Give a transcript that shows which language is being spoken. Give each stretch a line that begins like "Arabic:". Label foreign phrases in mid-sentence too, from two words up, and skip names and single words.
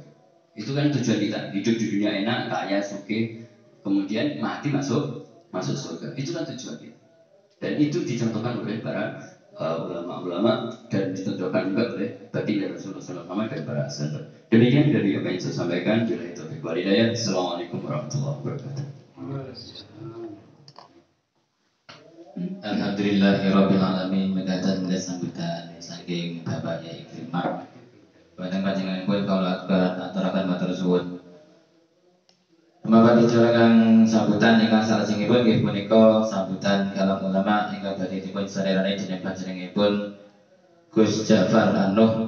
Indonesian: Itu kan tujuan kita, hidup di dunia enak, kaya, sugih, kemudian mati masuk surga. Itu kan tujuan kita. Dan itu dicontohkan oleh para ulama-ulama dan ditunjukkan juga oleh baginda Rasulullah SAW dan para sahabat. Demikian dari apa yang saya sampaikan. Bila itu hidayah.
Arabic: السلام عليكم ورحمة الله وبركاته. الحمد لله رب العالمين.
Javanese: Menadan sambutan saking Bapak Yai Firman. Dumateng panjenenganipun kawula aturaken matur suwun. Mangga dijalaken sambutan ingkang salajengipun nggih punika sambutan kalam ulama ingkang badhe dipun sarerane dening panjenenganipun Gus Ja'far An-Nuh.